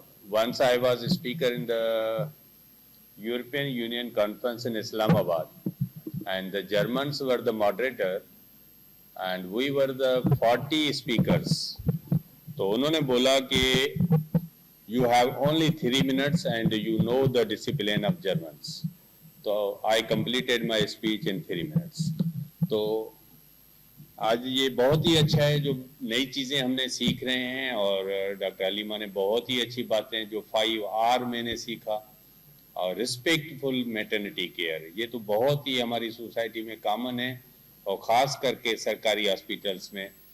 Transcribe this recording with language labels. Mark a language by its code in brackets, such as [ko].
[en] Once I was speaker in the European Union conference in Islamabad, and the Germans were the moderator and we were the 40 speakers. [ur] تو انہوں نے بولا کہ [en] you have only 3 minutes and you know the discipline of Germans. So I completed my speech in 3 minutes. [ur] تو آج یہ بہت ہی اچھا ہے جو نئی چیزیں ہم نے سیکھ رہے ہیں, اور ڈاکٹر علیمہ نے بہت ہی اچھی باتیں جو 5R میں نے سیکھا, اور [en] respectful maternity care, [ur] یہ تو بہت ہی ہماری سوسائٹی میں کامن ہے, اور خاص کر کے سرکاری ہاسپٹلس میں.